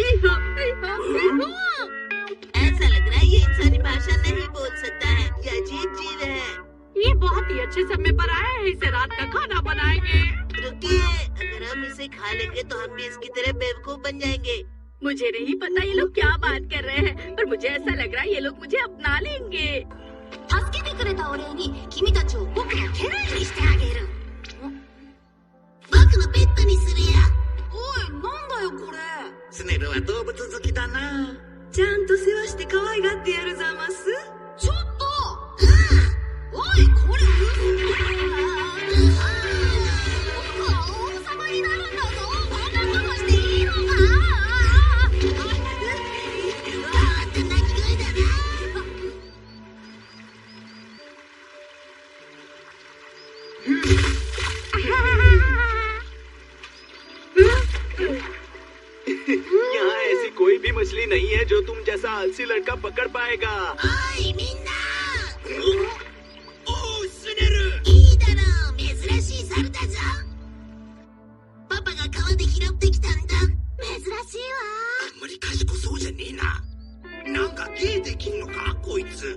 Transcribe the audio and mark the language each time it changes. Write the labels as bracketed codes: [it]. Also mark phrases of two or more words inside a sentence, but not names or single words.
[hi] ऐसा लग रहा है ये इंसानी भाषा नहीं बोल सकता है। ये अजीब जीव है। ये बहुत ही अच्छे समय पर आया है। इसे रात का खाना बनाएंगे। रुकिए, अगर हम इसे खा लेंगे तो हम भी इसकी तरह बेवकूफ बन जाएंगे। मुझे नहीं पता ये लोग क्या बात कर रहे हैं, पर मुझे ऐसा लग रहा है ये लोग मुझे अपना लेंगे। [ja] 助けてくれたお礼に君たちを僕の家来にしてあげる。僕のペットにするよ。おい、なんだよこれ。スネルは動物好きだな。ちゃんと世話して可愛がってやるざます。ちょっと。おい、これ僕は王様になるんだぞ。こんなことしていいのか。鳴き声だな。 [hi] यहाँ ऐसी कोई भी मछली नहीं है जो तुम जैसा आलसी लड़का पकड़ पाएगा। [ja] おいみんな。おうスネル。いいだろう、珍しい猿だぞ。パパが川で拾ってきたんだ。珍しいわ。あんまり賢そうじゃねえな。なんか芸できんのかこいつ。